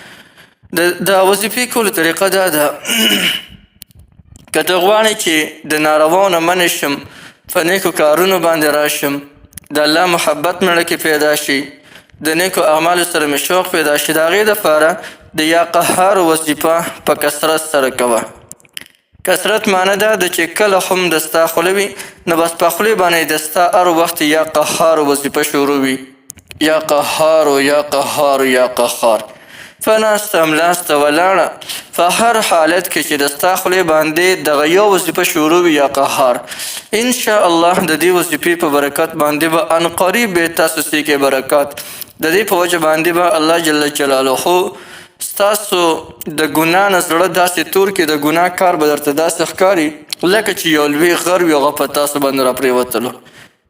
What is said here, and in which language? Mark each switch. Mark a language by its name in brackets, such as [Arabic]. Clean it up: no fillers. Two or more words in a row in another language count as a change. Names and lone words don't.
[Pashto] د وظیفې کولو طریقه دا ده که ته غواړې چې د نارواو نه منع شم، په نیکو کارونو باندې راشم، د الله محبت مې کې پیدا شي، د نیکو اعمالو سره مې شوق پیدا شي، د هغې دپاره د یا قهار وظیفه په کثرت سره کوه. کثرت معنی دا ده چې کله هم د ستا خوله وي نو بس په خولې باندې د ستا هر وخت یا قهار وظیفه شروع وي، یا قهار یا قهار یا قهار. فناسته ملاسته ولاړه په هر حالت کې چې د ستا خولې باندې دغه یو وظیفه شروع وي یا قهار، انشاءالله د دې وظیفې په برکت باندې به ان قریب به تاسو سیکې برکات. د دې په وجه باندې به الله جل جلاله ستاسو د ګناه نه زړه داسې تور کې، د ګناه کار به درته داسې ښکاري لکه چې یو لوی غر وي هغه په تاسو باندې راپرېوتلو.